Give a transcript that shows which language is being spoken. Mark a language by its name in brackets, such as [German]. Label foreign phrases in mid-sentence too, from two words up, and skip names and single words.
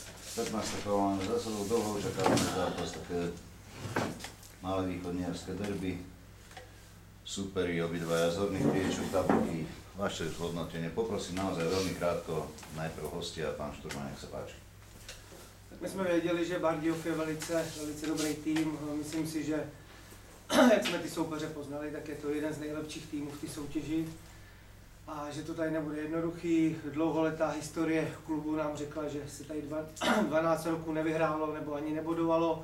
[Slovak] 15. kola máme za sebou, dlho očakávaný zápas, také malé východniarské derby. Súperi obidvaja z horných priečok tabulky. Vaše zhodnotenie. Poprosím naozaj veľmi krátko, najprv hostia, pán Šturma, nech sa páči. [Czech] Tak my jsme věděli, že Bardejov je velice dobrý tým. Myslím si, že jak jsme ty soupeře poznali, tak je to jeden z nejlepších týmů v té soutěži. A že to tady nebude jednoduchý. Dlouholetá historie klubu nám řekla, že se tady 12 roků nevyhrálo nebo ani nebodovalo.